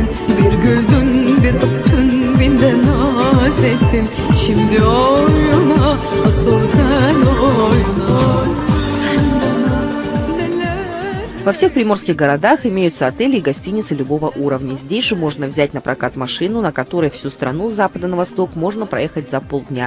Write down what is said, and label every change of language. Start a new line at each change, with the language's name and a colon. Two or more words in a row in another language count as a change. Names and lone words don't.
Turkish: Bir güldün, bir öptün, bin de naz ettin. Şimdi oyna, asıl sen oyna. Sen bana neler.
Russian: Во всех приморских городах имеются отели и гостиницы любого уровня. Здесь же можно взять на прокат машину, на которой всю страну с запада на восток можно проехать за полдня.